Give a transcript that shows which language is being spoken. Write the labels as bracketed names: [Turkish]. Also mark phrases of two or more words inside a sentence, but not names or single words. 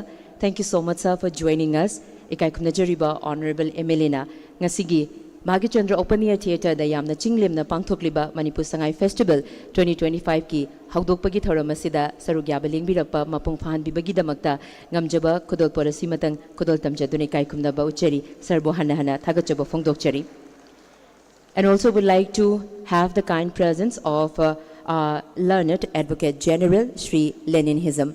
[English] Thank you so much, sir, for joining us. [Manipuri] Ikai kumnajariba Honorable MLA na ngasigi Bhagya Chandra Open Air Theatre da yamna chinglemna pangthokliba Manipur Sangai Festival 2025 ki haudokpagi thoram asida saruk yaba lengbirakpa mapung phanbibagi damakta ngamjaba khudol porasi matang khudol tamjadune ikai kumnaba uchari sarbo hana hana thagachaba phongdokchari. [English] And also would like to have the kind presence of our learned Advocate General, Sri Lenin Hizam.